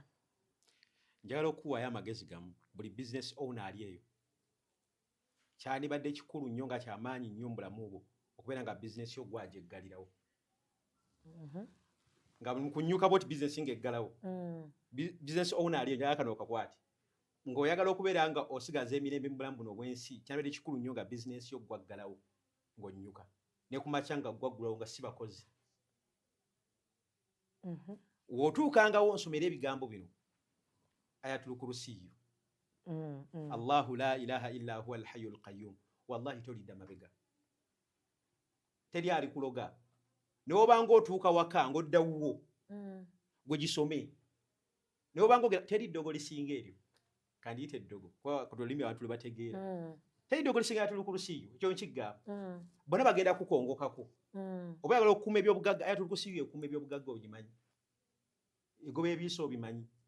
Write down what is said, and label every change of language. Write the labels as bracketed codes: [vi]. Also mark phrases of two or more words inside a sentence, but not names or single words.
[lg] Njagala okuwaayo amagezi gamu buli [en] business owner [lg] ali eyo kyandibadde kikulu nnyo nga kyamaanyi nnyo mu bulamu bwo okubeera nga business yo gwagyegalirawo nga kunyuka boti business ng'eggalawo [en] business owner [lg] ali eyo njagala kano okakwati ng'oyagala okubeera nga osigaza emirembe mu bulamu buno obw'ensi kyandibadde kikulu nnyo nga business yo gwaggalawo ng'onnyuka ne ku makya nga gwaggulawo nga si bakozi w'otuukangawo nsomera ebigambo bino [ar] آية الكرسي الله لا إله إلا هو الحي القيوم والله [lg] tolidda mabega teri ali kuloga n'obanga otuuka waka ng'oddawo gwe gisome n'obanga teri ddogo lisinga eryo kandi yite ddogo ku lulimi abantu lwe bategeera teri ddogo lisinga [ar] آية الكرسي [lg] ekyo nkigamba bonna bagenda kukongokako oba yagala okukuuma ebyobugagga [ar] آية الكرسي [lg] ekuuma ebyobugagga obimanyi egoba ebiiso obimanyi